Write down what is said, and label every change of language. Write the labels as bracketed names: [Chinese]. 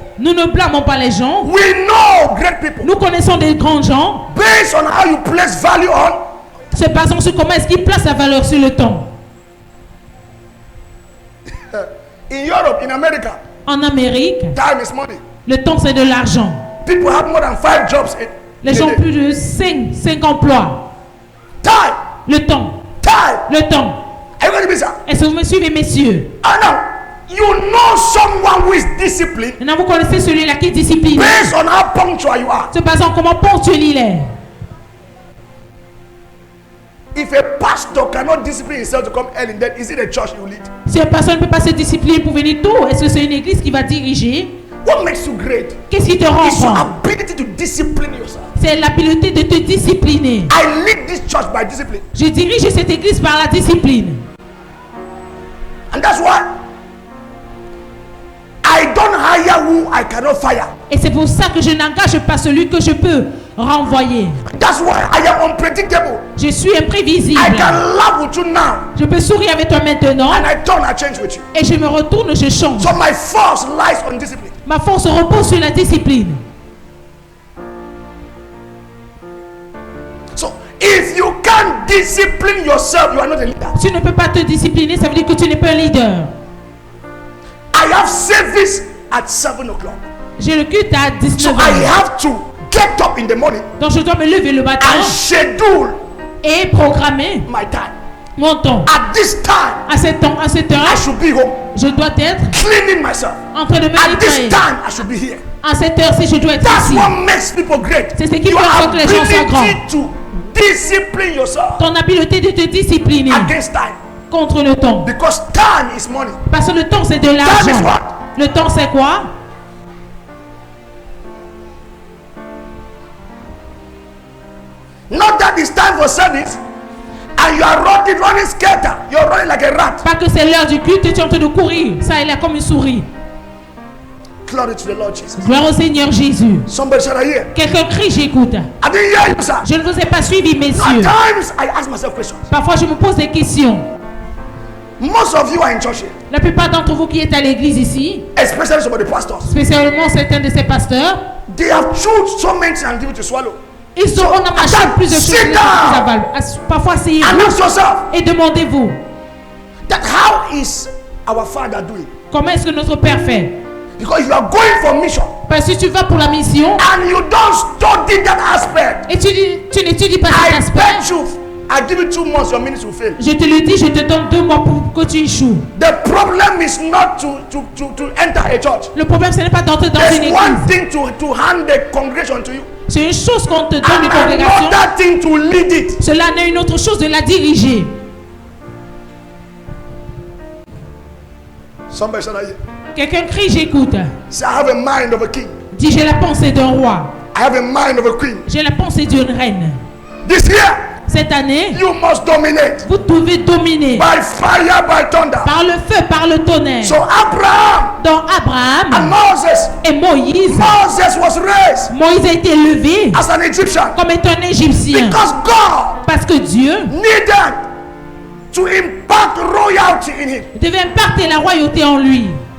[French] nous ne blâmons pas les gens. [English] We know great people. [French] Nous connaissons des grands gens. [English] Based on how you place value on, [French] Se basant sur comment est-ce qu'ils placent la valeur sur le temps. [English] in Europe, in America, [French] En Amérique, [English] time is money. [French] le temps c'est de l'argent. [English] People have more than 5 jobs [French] Les gens ont plus de 5 emplois. [English] Time, [French] Le temps, [English] time. [French] le temps. [English] Are you going to be sir? [French] Est-ce que vous me suivez, messieurs? [English] And now, you know someone who is disciplined [French] Maintenant, vous connaissez celui-là qui est discipliné. [English] based on how punctual you are. [French] Se basant comment ponctuel il est. [English] If a pastor cannot discipline himself to come early, then is it a church you lead? [French] Si une personne ne peut pas se discipliner pour venir tôt, est-ce que c'est une église qui va diriger? [English] What makes you great [French] Qu'est-ce qui te rend [English] is your [French] grand? [English] ability to discipline yourself. [French] C'est l'habileté de te discipliner. [English] I lead this church by discipline. [French] Je dirige cette église par la discipline. [English] And that's why I don't hire who I cannot fire. [French] Et c'est pour ça que je n'engage pas celui que je peux renvoyé. [English] That's why I am unpredictable. [French] Je suis imprévisible. [English] I can laugh with you now, [French] Je peux sourire avec toi maintenant [English] and I change with you. [French] et je me retourne, je change. [English] So my force lies on discipline. [French] Ma force repose sur la discipline. [English] So if you can't discipline yourself, you are not a leader. [French] Tu ne peux pas te discipliner, ça veut dire que tu n'es pas un leader. [English] I have service at 7 o'clock. [French] J'ai le culte à [English] So [French] 19h. [English] I have to get up in the morning [French] Donc je dois me lever le matin [English] and schedule [French] et programmer [English] my time. [French] mon temps. [English] At this time, [French] À cette [English] I [French] heure, [English] should be home, [French] je dois être [English] cleaning myself. [French] en train de me [English] At this [French] nettoyer. [English] time, I should be here. [French] À cette heure-ci, je dois être [English] That's [French] ici. [English] what makes people great. [French] C'est ce qui [English] Your [French] fait en sorte que les gens soient grands. [English] ability to discipline yourself [French] Ton habileté de te discipliner [English] against time. [French] contre le temps. [English] Because time is money. [French] Parce que le temps, c'est de [English] Time is [French] l'argent. [English] what? [French] Le temps, c'est quoi? [English] Not that it's time for service and you are running scatter. You're running like a rat. [French] Pas que c'est l'heure du culte et tu es en train de courir. Ça, il est comme une souris. [English] Glory to the Lord Jesus. [French] Gloire au Seigneur Jésus. [English] Somebody should I hear? [French] Quelqu'un crie, j'écoute. [English] I didn't hear you, sir. [French] Je ne vous ai pas suivi, [English] At [French] messieurs. [English] times, I ask myself questions. [French] Parfois, je me pose des questions. [English] Most of you are in church here, [French] La plupart d'entre vous qui êtes à l'église ici, [English] especially some of the pastors. [French] spécialement certains de ces pasteurs, [English] They have chewed so many things and give it to swallow. [French] on a mâché plus de choses [English] sit [French] que les [English] down. [French] autres avalent. Parfois, [English] And [French] asseyez-vous [English] ask yourself [French] et demandez-vous, [English] that how is our Father doing? [French] comment est-ce que notre Père fait? [English] Because you are going for mission [French] Parce que tu vas pour la mission [English] and you don't study that aspect. [French] et tu n'étudies pas cet [English] I [French] aspect. [English] bet you, I give you 2 months, your ministry will fail. [French] Je te le dis, je te donne 2 mois pour que tu échoues. [English] The problem is not to enter a church. [French] Le problème, ce n'est pas d'entrer dans [English] There's [French] une [English] one [French] église. [English] thing to hand the congregation to you, [French] C'est une chose qu'on te donne [English] and [French] une congrégation. [English] another thing to lead it. [French] Cela n'est une autre chose de la diriger. [English] Somebody said, [French] Quelqu'un crie, j'écoute. [English] say, I have a mind of a king. [French] Dis, j'ai la pensée d'un roi. [English] I have a mind of a queen. [French] J'ai la pensée d'une reine. [English] This year, [French] Cette année, [English] you must dominate [French] vous devez dominer [English] by fire, by thunder. [French] par le feu, par le tonnerre. [English] So Abraham [French] Dans [English] and [French] Abraham [English] Moses, [French] et Moïse, [English] Moses was raised [French] Moïse a été élevé [English] as an Egyptian [French] comme étant un Égyptien. [English] because God [French] Parce que Dieu [English] needed to impart royalty in him. [French] devait imparter la royauté en lui.